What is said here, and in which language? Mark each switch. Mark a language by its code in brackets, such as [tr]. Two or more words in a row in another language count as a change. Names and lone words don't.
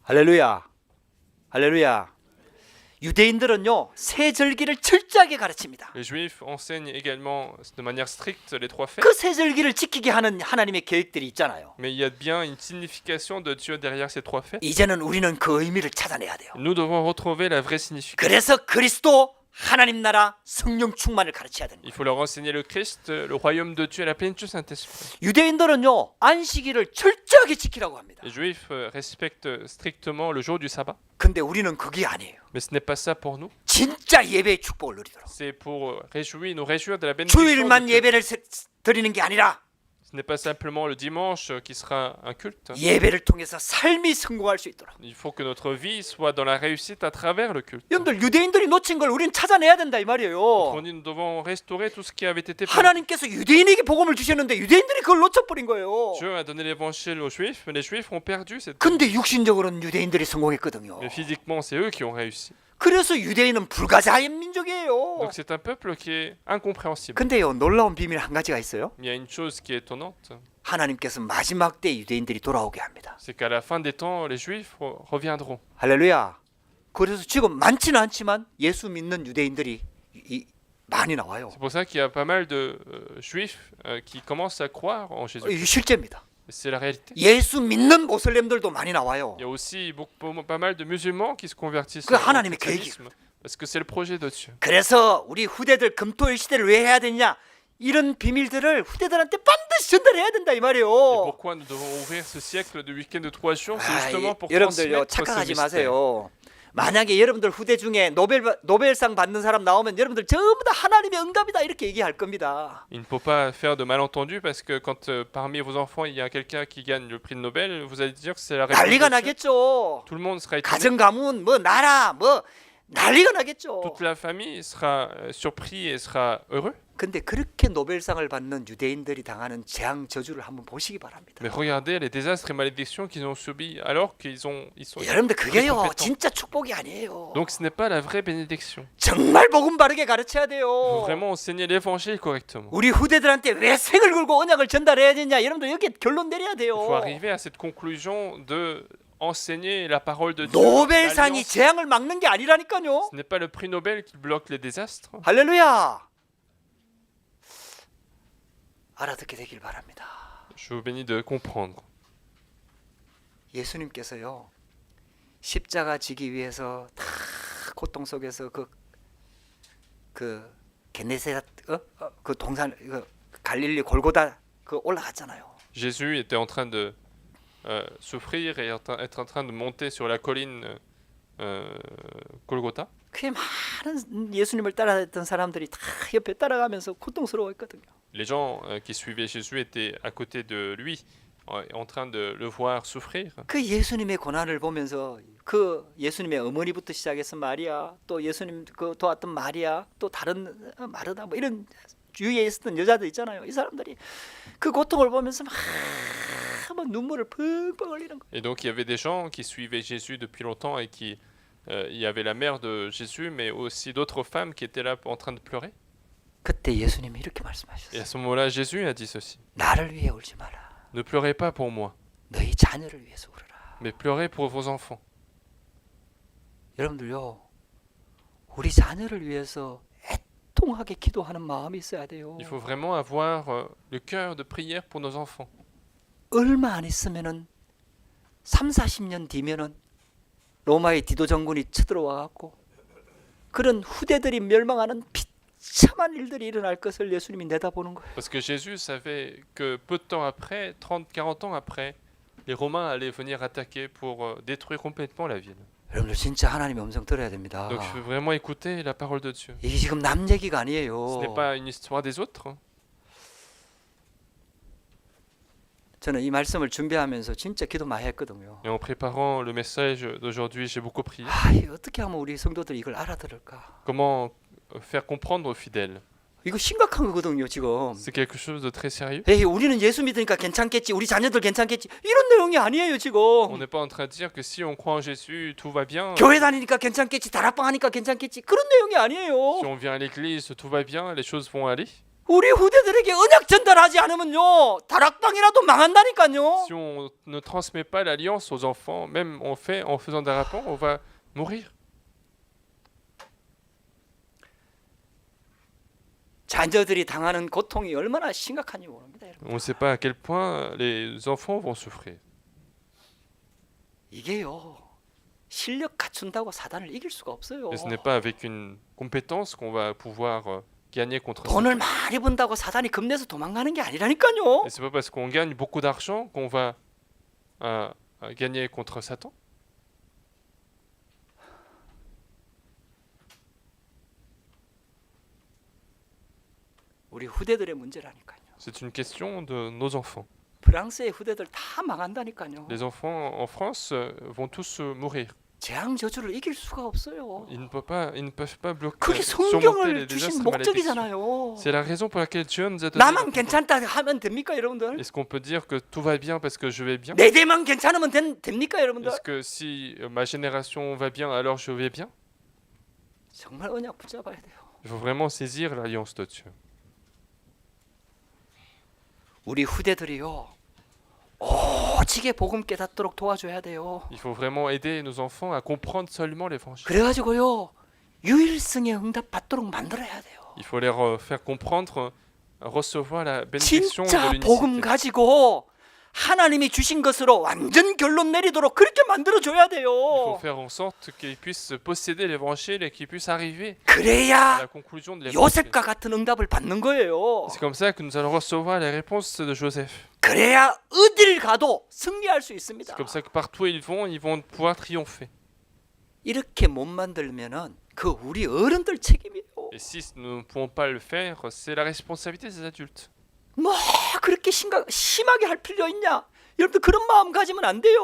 [ko] 할렐루야. 할렐루야. 유대인들은요 세 절기를 철저하게 가르칩니다. [fr] Les Juifs enseignent également de manière stricte les trois fêtes. [ko] 그 세 절기를 지키게 하는 하나님의 계획들이 있잖아요. [fr] Mais il y a bien une signification de Dieu derrière ces trois fêtes. [ko] 이제는 우리는 그 의미를 찾아내야 돼요. [fr] Nous devons retrouver la vraie signification. [ko] 그래서 그리스도 하나님 나라 성령 충만을 가르쳐야 됩니다. [fr] Il faut leur enseigner le Christ, le royaume de Dieu et la plénitude du Saint-Esprit. [ko] 유대인들은요 안식일을 철저하게 지키라고 합니다. [fr] Les Juifs respectent strictement le jour du sabbat. [ko] 근데 우리는 그게 아니에요. [fr] Mais ce n'est pas ça pour nous. [ko] 진짜 예배의 축복을 누리도록. [fr] C'est pour nous réjouir de la bénédiction. [ko] 주일만 [fr] de Dieu. [ko] 예배를 드리는 게 아니라 [fr] Ce n'est pas simplement le dimanche qui sera un culte. [ko] 예배를 통해서 삶이 성공할 수 있도록. [fr] Il faut que notre vie soit dans la réussite à travers le culte. [ko] 여러분들 유대인들이 놓친 걸 우리는 찾아내야 된다 이 말이에요. [fr] Nous devons restaurer tout ce qui avait été perdu. [ko] 하나님께서 유대인에게 복음을 주셨는데 유대인들이 그걸 놓쳐버린 거예요. [fr] Dieu a donné l'évangile aux Juifs, mais les Juifs ont perdu cette. [ko] 근데 육신적으로는 유대인들이 성공했거든요. [fr] Mais physiquement, c'est eux qui ont réussi. [ko] 그래서 유대인은 불가사의 민족이에요. [fr] Donc c'est un peuple qui est incompréhensible. [ko] 근데요 놀라운 비밀 한 가지가 있어요. [fr] Il y a une chose qui est étonnante. [ko] 하나님께서 마지막 때 유대인들이 돌아오게 합니다. [fr] C'est qu'à la fin des temps, les Juifs reviendront. [ko] 할렐루야. 그래서 지금 많지는 않지만 예수 믿는 유대인들이 많이 나와요. [fr] C'est pour ça qu'il y a pas mal de Juifs qui commencent à croire en Jésus. [ko] 이 실제입니다. [fr] C'est la réalité. [ko] 예수 믿는 모슬렘들도 많이 나와요. [fr] Il y a aussi pas mal de musulmans qui se convertissent [ko] 그 [fr] au [ko] 하나님의 [fr] christianisme. Parce que c'est le projet de Dieu. [ko] 그래서 우리 후대들 금토일 시대를 왜 해야 되냐? 이런 비밀들을 후대들한테 반드시 전달해야 된다 이 [fr] Et [ko] 말이에요. [fr] pourquoi nous devons ouvrir ce siècle de week-end de 3 jours? C'est justement pour [ko] 여러분들요 [fr] transmettre ce [ko] 착각하지 [fr] mystère. [ko] 마세요. 만약에 여러분들 후대 중에 노벨상 받는 사람 나오면 여러분들 전부 다 하나님의 응답이다 이렇게 얘기할 겁니다. [fr] Il ne faut pas faire de malentendus parce que quand parmi vos enfants il y a quelqu'un qui gagne le prix de Nobel, vous allez dire que c'est la réponse de [ko] 난리가 [fr] Dieu. [ko] 나겠죠. [fr] Tout le monde sera étonné. [ko] 가정 가문 뭐 나라 뭐 난리가 나겠죠. [fr] Toute la famille sera surpris et sera heureux. [ko] 근데 그렇게 노벨상을 받는 유대인들이 당하는 재앙 저주를 한번 보시기 바랍니다. [fr] Mais regardez les désastres et malédictions qu'ils ont subis alors ils sont [ko] 여러분들 그게요 [fr] compétents. [ko] 진짜 축복이 아니에요. [fr] Donc ce n'est pas la vraie bénédiction. [ko] 정말 복음 바르게 가르쳐야 [fr] Il faut [ko] 돼요. [fr] vraiment enseigner l'évangile correctement. [ko] 우리 후대들한테 왜 색을 걸고 언약을 전달해야 되냐 여러분들 여기 결론 내려야 돼요. [fr] Il faut arriver à cette conclusion de enseigner la parole de Dieu. [ko] 노벨상이 [fr] L'alliance, [ko] 재앙을 막는 게 아니라니까요. [fr] ce n'est pas le prix Nobel qui bloque les désastres. [ko] 할렐루야. 알아듣게 되길 바랍니다. [fr] Je vous bénis de comprendre. [ko] 예수님께서요 십자가 지기 위해서 다 고통 속에서 그 게네사렛 그 동산 갈릴리 골고다 그 올라갔잖아요. [fr] Jésus était en train de souffrir et être en train de monter sur la colline Golgotha. [ko] 그 많은 예수님을 따라했던 사람들이 다 옆에 따라가면서 고통스러워했거든요. [fr] Les gens qui suivaient Jésus étaient à côté de lui, en train de le voir souffrir. [ko] 그 예수님의 고난을 보면서 그 예수님의 어머니부터 시작해서 마리아, 또 예수님 그 도왔던 마리아, 또 다른 마르다 뭐 이런 주위에 있었던 여자들 있잖아요. 이 사람들이 그 고통을 보면서 막 눈물을 펑펑 흘리는 거. [fr] Et donc il y avait des gens qui suivaient Jésus depuis longtemps et qui il y avait la mère de Jésus, mais aussi d'autres femmes qui étaient là en train de pleurer. [ko] 그때 예수님이 이렇게 [fr] Et à [ko] 말씀하셨어요. [fr] ce moment-là, Jésus a dit ceci. [ko] 나를 위해 울지 마라. [fr] Ne pleurez pas pour moi, [ko] 너희 자녀를 위해서 울어라. [fr] mais pleurez pour vos enfants. [ko] 여러분들요. 우리 자녀를 위해서 애통하게 기도하는 마음이 있어야 돼요. [fr] Il faut vraiment avoir le cœur de prière pour nos enfants. [ko] 얼마 안 있으면은 3, 40년 뒤면은 로마의 디도 정군이 쳐들어와 갖고 그런 후대들이 멸망하는 비참한 일들이 일어날 것을 예수님이 내다보는 거예요. [fr] Parce que Jésus savait que peu de temps après, 30, 40 ans après, les Romains allaient venir attaquer pour détruire complètement la ville. [ko] 여러분들 진짜 하나님의 음성 들어야 됩니다. [fr] Donc il faut vraiment écouter la parole de Dieu. [ko] 이게 지금 남 얘기가 [fr] Ce [ko] 아니에요. [fr] n'est pas une histoire des autres. [ko] 저는 이 말씀을 준비하면서 진짜 기도 많이 했거든요. [fr] Et en préparant le message d'aujourd'hui, j'ai beaucoup prié. [ko] 이거 어떻게 하면 우리 성도들이 이걸 알아들을까? [fr] Comment faire comprendre aux fidèles? [ko] 이거 심각한 거거든요, 지금. [fr] C'est quelque chose de très sérieux. [ko] 에이, 우리는 예수 믿으니까 괜찮겠지. 우리 자녀들 괜찮겠지. 이런 내용이 아니에요, [fr] On [ko] 지금. [fr] n'est pas en train de dire que si on croit en Jésus, tout va bien. [ko] 교회 다니니까 괜찮겠지. 다락방 하니까 괜찮겠지. 그런 내용이 아니에요. [fr] Si on vient à l'église, tout va bien, les choses vont aller. [ko] 우리 후대들에게 언약 전달하지 않으면요. 다락방이라도 망한다니까요. [fr] Si on ne transmet pas l'alliance aux enfants, même en faisant des rapports, on va mourir. [ko] 자녀들이 당하는 고통이 얼마나 심각한지 모릅니다, 여러분. [fr] On ne sait pas à quel point les enfants vont souffrir. [ko] 이게요. 실력 갖춘다고 사단을 이길 수가 없어요. [fr] Et ce n'est pas avec une compétence qu'on va pouvoir gagner contre ça. [ko] 돈을 많이 번다고 사단이 겁내서 도망가는 게 아니라니까요. [fr] Et c'est pas parce qu'on gagne beaucoup d'argent qu'on va gagner contre Satan. [ko] 우리 후대들의 문제라니까요. [fr] C'est une question de nos enfants. [ko] 프랑스의 후대들 다 망한다니까요. [fr] Les enfants en France vont tous mourir. [ko] 재앙 저주를 이길 수가 없어요. [fr] Ils ne peuvent pas bloquer, [ko] 그게 [fr] surmonter [ko] 성경을 [fr] les [ko] 주신 [fr] désastres et malédictions. [ko] 목적이잖아요. [fr] C'est la raison pour laquelle Dieu nous a donné. [ko] 나만 괜찮다 하면 됩니까, 여러분들? [fr] Est-ce qu'on peut dire que tout va bien parce que je vais bien? [ko] 내 대만 괜찮으면 됩니까, 여러분들? [fr] Est-ce que si ma génération va bien, alors je vais bien? [ko] 정말 언약 붙잡아야 돼요. [fr] Il faut vraiment saisir l'alliance de Dieu. [ko] 우리 후대들이요. 오직에 복음 깨닫도록 도와줘야 돼요. [fr] Il faut vraiment aider nos enfants à comprendre seulement l'évangile. [ko] 그래가지고요 유일성에 응답 받도록 만들어야 돼요. [fr] Il faut leur faire comprendre, recevoir la bénédiction de [ko] 진짜 복음 [fr] l'unicité. [ko] 가지고 하나님이 주신 것으로 완전 결론 내리도록 그렇게 만들어줘야 [fr] Il faut [ko] 돼요. [fr] faire en sorte qu'ils puissent posséder l'évangile et qu'ils puissent arriver à [ko] 그래야 [fr] la conclusion de l'évangile. [ko] 요셉과 같은 응답을 받는 거예요. [fr] C'est comme ça que nous allons recevoir les réponses de Joseph. [ko] 그래야 어딜 가도 승리할 수 있습니다. [fr] C'est comme ça que partout où ils vont pouvoir triompher. [ko] 이렇게 못 만들면은 그 우리 어른들 책임이에요. [fr] Et si nous ne pouvons pas le faire, c'est la responsabilité des adultes. [ko] 뭐 그렇게 심하게 할 필요 있냐? 여러분들 그런 마음 가지면 안 돼요.